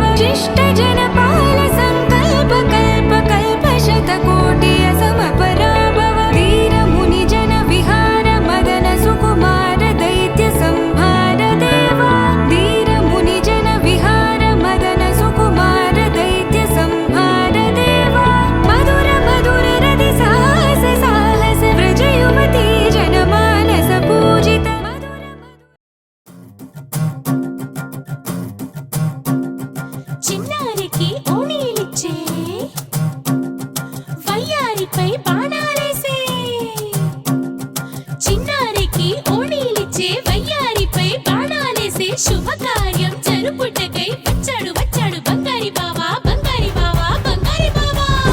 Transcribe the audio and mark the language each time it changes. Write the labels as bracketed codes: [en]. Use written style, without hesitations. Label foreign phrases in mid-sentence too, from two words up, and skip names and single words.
[sa] शिष्ट जनपाल संकल्प कल्प कल्प शतकोटि असमपराभव वीर मुनि जन विहार मदन सुकुमार दैत्य संहार देव वीर मुनि जन विहार मदन सुकुमार दैत्य संहार देव मधुर मधुर रति साहस साहस व्रज युवती जनमानस पूजित [te] చిన్నారికి ఓణీలిచ్చే వయ్యారిపై బాణాలేసే చిన్నారికి ఓణీలిచ్చే వయ్యారిపై బాణాలేసే శుభకార్యం జరుపుటకై వచ్చాడు వచ్చాడు బంగారి బావా బంగారి బావా బంగారి బావా